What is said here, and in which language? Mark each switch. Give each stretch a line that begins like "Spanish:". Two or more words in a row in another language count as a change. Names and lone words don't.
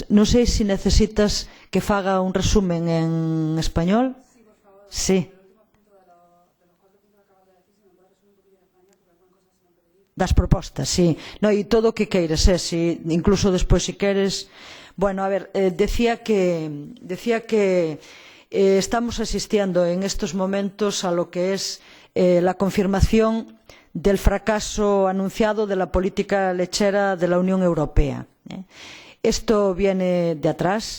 Galician: Non sei se necesitas que faga un resumen en español. Sí. Das propostas, sí. No, e todo o que queires, si, incluso despois se queres.
Spanish: Bueno, a ver, decía que estamos asistiendo en estos momentos a lo que es la confirmación del fracaso anunciado de la política lechera de la Unión Europea. Esto viene de atrás.